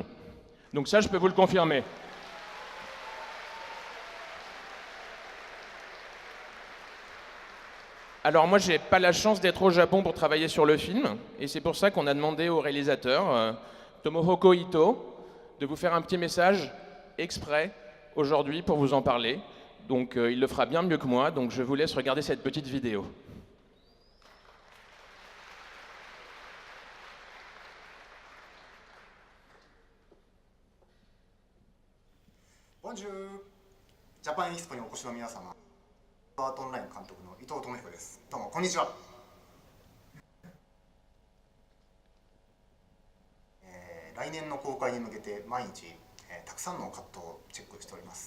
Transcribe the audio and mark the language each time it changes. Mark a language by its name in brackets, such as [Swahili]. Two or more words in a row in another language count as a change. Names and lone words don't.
[French] Donc ça, je peux vous le confirmer. Alors moi, j'ai pas la chance d'être au Japon pour travailler sur le film, et c'est pour ça qu'on a demandé au réalisateur, Tomohoko Ito, de vous faire un petit message exprès aujourd'hui pour vous en parler. Donc il le fera bien mieux que moi, donc je vous laisse regarder cette petite vidéo. Bonjour. [Japanese] Japan Expo にお越しの皆様、アートオンライン監督の伊藤智彦です。どうもこんにちは。来年の公開に向けて毎日、たくさんのカットをチェックしております。